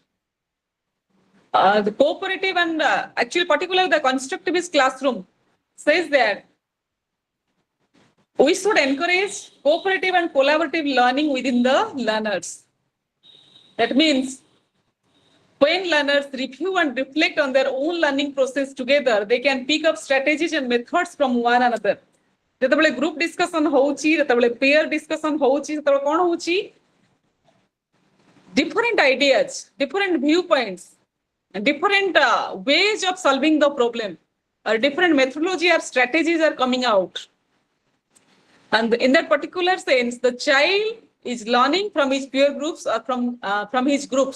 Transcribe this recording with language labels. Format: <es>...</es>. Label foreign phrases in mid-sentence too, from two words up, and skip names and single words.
<en>The cooperative and actually particularly the constructivist classroom says that we should encourage cooperative and collaborative learning within the learners. That means when learners review and reflect on their own learning process together, they can pick up strategies and methods from one another.</en> <or>ଯେତେବେଳେ ଗ୍ରୁପ ଡିସ୍କସନ ହଉଛି ଯେତେବେଳେ peer discussion ହଉଛି ସେତେବେଳେ କ'ଣ ହଉଛି</or> <en>different ideas, different viewpoints, different ways of solving the problem, different methodology or strategies are coming out. And in that particular sense, the child is learning from his peer groups or from his groups.</en>